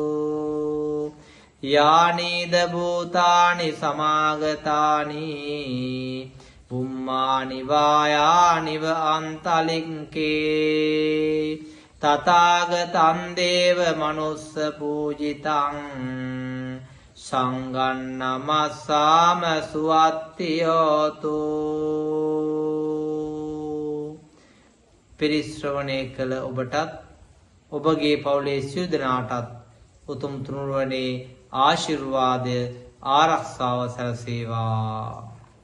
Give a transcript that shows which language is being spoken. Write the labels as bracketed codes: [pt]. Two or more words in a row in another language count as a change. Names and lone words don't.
[pi] යානීද භූතානි සමාගතානි බුම්මානි වායානිව අන්තලික්කේ තථාගතං දේව මනුස්ස පූජිතං සංඝං නමස්සාම සුවත්තියෝතු [si] පිරිශ්‍රවණය කළ ඔබටත් ඔබගේ පවුලේ සියලු දෙනාටත් උතුම් තුනුරුවනේ ආශිර්වාදය ආරක්ෂාව සැලසේවා